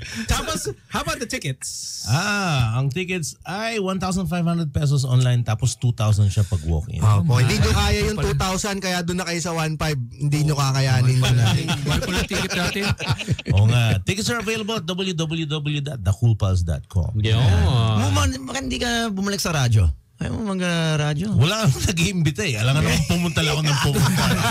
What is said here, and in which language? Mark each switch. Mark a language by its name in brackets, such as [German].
[English] Tapos, how about the tickets? [Filipino] Ang tickets ay 1,500 pesos online tapos 2,000 siya pag walk-in. Hindi nyo kaya yung 2,000 kaya doon na kayo sa 1,500. Hindi nyo kakayanin yun natin. Mahal po ng ticket natin. Oo nga. [English] Tickets are available at www.thecoolpals.com. [Filipino] Hindi ka bumalik sa radyo. Ayaw mo mag-radyo? Wala akong nag-iimbita eh. Alam nga naman pumunta lang ako ng pumunta.